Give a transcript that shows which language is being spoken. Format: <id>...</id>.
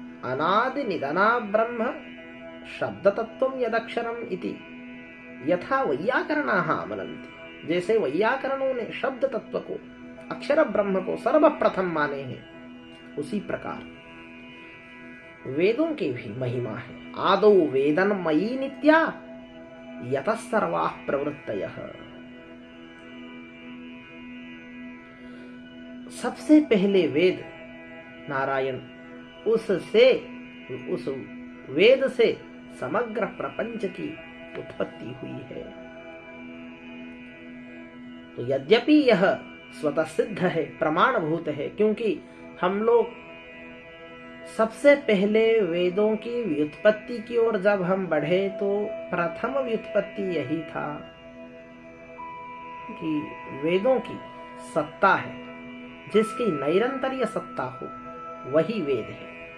<sa>अनादि निधना ब्रह्म शब्द तत्वम यदक्षरम इति यथा वैयाकरणाः मनन्ति,</sa> <hi>जैसे वैयाकरणों ने शब्द तत्व को अक्षर ब्रह्म को सर्वप्रथम माने हैं, उसी प्रकार वेदों की भी महिमा है।</hi> <sa>आदौ वेदनमयी नित्या यतः सर्वाः प्रवृत्तयः।</sa> <hi>सबसे पहले वेद नारायण, उससे उस वेद से समग्र प्रपंच की उत्पत्ति हुई है। तो यद्यपि यह स्वतः सिद्ध है, प्रमाणभूत है, क्योंकि हम लोग सबसे पहले वेदों की व्युत्पत्ति की ओर जब हम बढ़े तो प्रथम व्युत्पत्ति यही था कि वेदों की सत्ता है, जिसकी निरंतरीय सत्ता हो वही वेद है।</hi>